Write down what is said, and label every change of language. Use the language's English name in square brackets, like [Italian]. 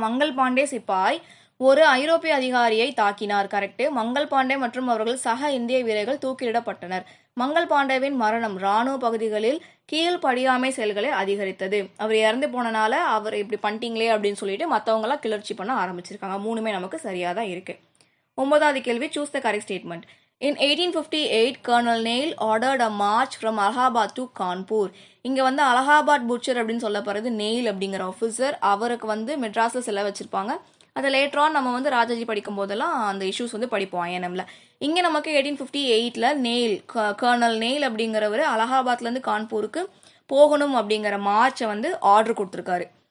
[Tamil] மங்கள் பாண்டே சிப்பாய் ஒரு ஐரோப்பிய அதிகாரியை தாக்கினார். கரெக்டு. மங்கள் பாண்டே மற்றும் அவர்கள் சக இந்திய வீரர்கள் தூக்கிலிடப்பட்டனர். மங்கள் பாண்டேவின் மரணம் இராணுவ பகுதிகளில் கீழ்படியாமை செயல்களை அதிகரித்தது. அவர் இறந்து போனனால அவர் இப்படி பண்ணிட்டீங்களே அப்படின்னு சொல்லிட்டு மற்றவங்களாம் கிளர்ச்சி பண்ண ஆரம்பிச்சிருக்காங்க. 3மே நமக்கு சரியாக தான் இருக்கு. 9வது கேள்வி, [English] Choose the correct statement. In 1858, Colonel Neil ordered a march from Allahabad to Kanpur. [Tamil] இங்கே அலகாபாத் புட்சர் அப்படின்னு சொல்லப்படுறது நெயில் அப்படிங்கிற ஆஃபீஸர். அவருக்கு மெட்ராஸில் செல்ல வச்சிருப்பாங்க. அதை லேட்டரான் நம்ம ராஜாஜி படிக்கும் போதெல்லாம் அந்த இஷ்யூஸ் படிப்போம் ஐஎன்எம்ல. இங்கே நமக்கு 1858ல் நெயில், கர்னல் நெயில் அப்படிங்கிறவர் அலகாபாத்லேருந்து கான்பூருக்கு போகணும் அப்படிங்கிற மார்ச்சை ஆர்டர் கொடுத்துருக்காரு.